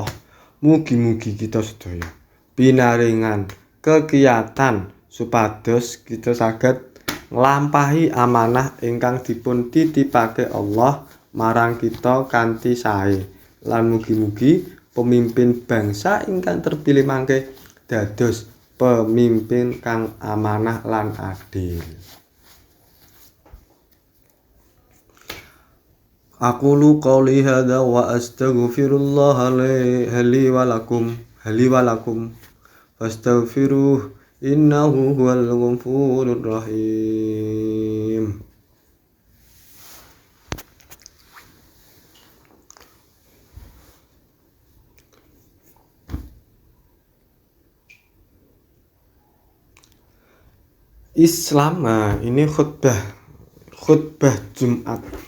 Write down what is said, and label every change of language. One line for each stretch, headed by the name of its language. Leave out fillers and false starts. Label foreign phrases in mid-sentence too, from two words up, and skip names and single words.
Javanese: Mugi-mugi kita sedaya pinaringan kegiatan supados kita saged nglampahi amanah ingkang dipun titipake Allah marang kita kanthi sae. Lan mugi-mugi pemimpin bangsa ingkang terpilih mangke dados pemimpin kang amanah lan adil.
Arabic: أقول قولي هذا وأستغفر الله لي ولكم فاستغفروه إنه هو الغفور الرحيم.
Indonesian: Islam, nah ini khutbah Jumat.